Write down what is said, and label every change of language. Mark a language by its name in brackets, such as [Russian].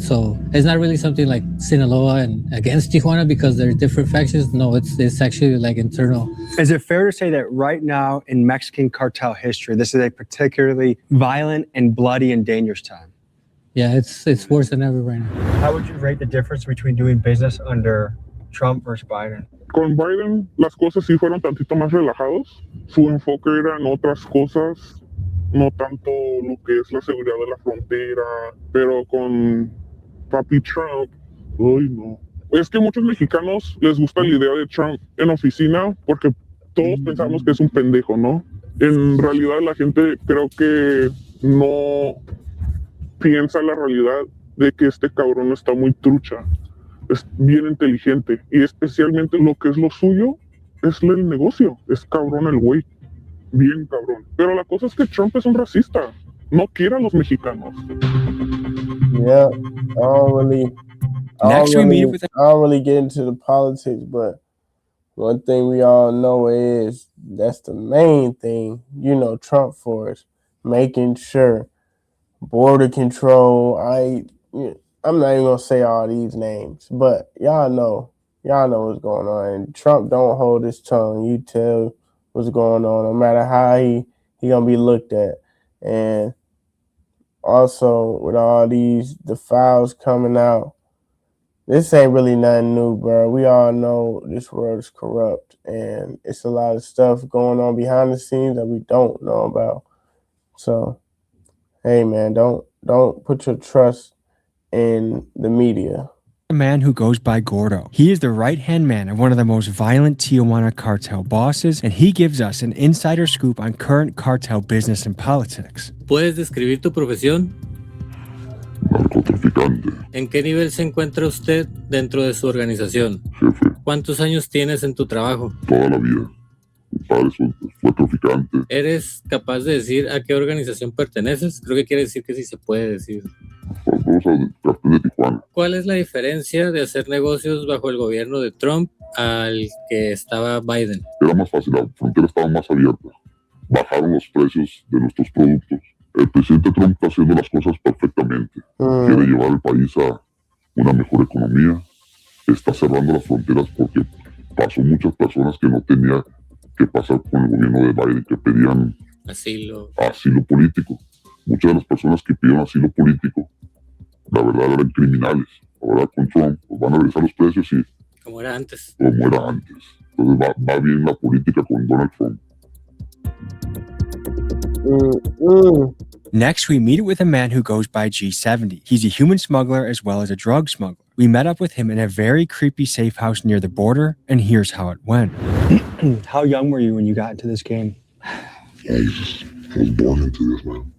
[English] So it's not really something like Sinaloa and against Tijuana because they're different factions. No, it's actually like internal. Is it fair to say that right now in Mexican cartel history, this is a particularly violent and bloody and dangerous time? Yeah, it's worse than ever right now. How would you rate the difference between doing business under Trump versus Biden? [Spanish] Con Biden las cosas sí fueron tantito más relajados. Su enfoque era en otras cosas, no tanto lo que es la seguridad de la frontera, pero con papi Trump, uy no. Es que muchos mexicanos les gusta la idea de Trump en oficina porque todos pensamos que es un pendejo, ¿no? En realidad la gente creo que no piensa la realidad de que este cabrón está muy trucha. Es bien inteligente y especialmente lo que es lo suyo es el negocio. Es cabrón el güey, bien cabrón. Pero la cosa es que Trump es un racista, no quiere a los mexicanos. [English] Yeah, I don't really get into the politics, but one thing we all know is that's the main thing, you know, Trump for is making sure border control. I'm not even gonna say all these names, but y'all know what's going on. And Trump don't hold his tongue. You tell what's going on, no matter how he gonna be looked at. And also with all the files coming out, this ain't really nothing new, bro. We all know this world is corrupt, and it's a lot of stuff going on behind the scenes that we don't know about. So, hey man, don't put your trust in the media. A man who goes by Gordo. He is the right-hand man of one of the most violent Tijuana cartel bosses, and he gives us an insider scoop on current cartel business and politics. [Spanish] ¿Puedes describir tu profesión? Narcotraficante. ¿En qué nivel se encuentra usted dentro de su organización? Jefe. ¿Cuántos años tienes en tu trabajo? Toda la vida. Mi padre fue traficante. ¿Eres capaz de decir a qué organización perteneces? Creo que quiere decir que sí se puede decir. Vamos al cartel de Tijuana. ¿Cuál es la diferencia de hacer negocios bajo el gobierno de Trump al que estaba Biden? Era más fácil, la frontera estaba más abierta. Bajaron los precios de nuestros productos. El presidente Trump está haciendo las cosas perfectamente. Quiere llevar el país a una mejor economía. Está cerrando las fronteras porque pasó muchas personas que no tenían que pasar con el gobierno de Biden, que pedían asilo político. Muchas de las personas que pidieron asilo político, la verdad eran criminales. Ahora con Trump pues van a regresar los precios y como era antes. Entonces va bien la política con Donald Trump. [English] Next, we meet with a man who goes by G70. He's a human smuggler as well as a drug smuggler. We met up with him in a very creepy safe house near the border, and here's how it went. How young were you when you got into this game? I was born into this, man.